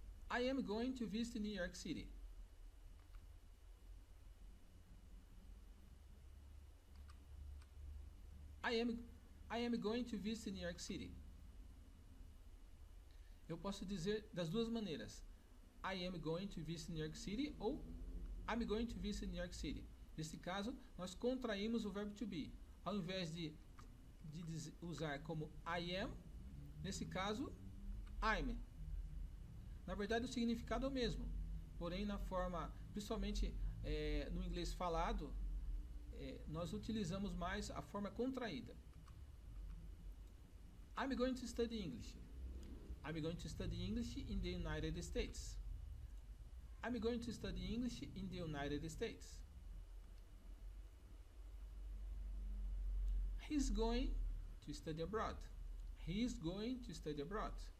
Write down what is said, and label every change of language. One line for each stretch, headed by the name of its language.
English: I am going to visit New York City. I am going to visit New York City.
Portuguese: Eu posso dizer das duas maneiras.
English: I am going to visit New York City ou I'm going to visit New York City.
Portuguese: Nesse caso, nós contraímos o verbo to be. Ao invés de usar como I am, nesse caso, I'm. Na verdade, o significado é o mesmo. Porém, na forma, principalmente no inglês falado, nós utilizamos mais a forma contraída.
English: I'm going to study English. I'm going to study English in the United States. I'm going to study English in the United States. He's going to study abroad. He's going to study abroad.